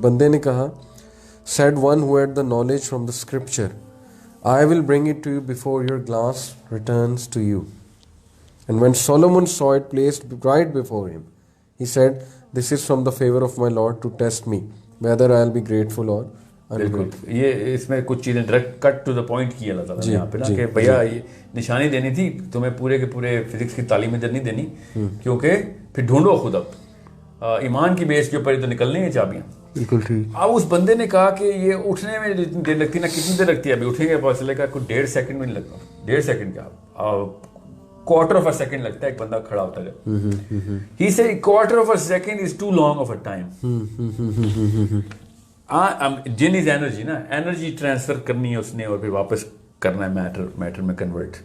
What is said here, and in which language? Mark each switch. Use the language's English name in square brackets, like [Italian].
[Urdu] بندے نے کہا [English] said one who had the knowledge from the scripture I will bring it to you before your glass returns to you. And when Solomon saw it placed right before him he said this is from the favor of my Lord to test me whether I will be grateful or ungrateful. [Urdu] یہ اس میں کچھ چیزیں [English] direct cut to the point [Urdu] کی اللہ تعالیٰ نے یہاں پہ نا کہ بھیا یہ نشانی دینی تھی تمہیں پورے کے پورے فزکس کی تعلیم ادھر نہیں دینی کیونکہ پھر ڈھونڈو خود اب ایمان کی بیس کے اوپر تو نکلنے ہیں چابیاں. بالکل ٹھیک. اب اس بندے نے کہا کہ یہ اٹھنے میں جتنی دیر لگتی ہے نا کتنی دیر لگتی ہے ابھی اٹھیں گے پتہ چلے گا کوئی 1.5 سیکنڈ میں نہیں لگتا. 1.5 سیکنڈ کیا [English] quarter of a second [Urdu] لگتا ہے ایک بندہ کھڑا ہوتا ہے. [English] He said quarter of a second is too long of a time. [Urdu] جن از انرجی نا انرجی ٹرانسفر کرنی ہے اس نے اور پھر واپس کرنا ہے میٹر میں کنورٹ.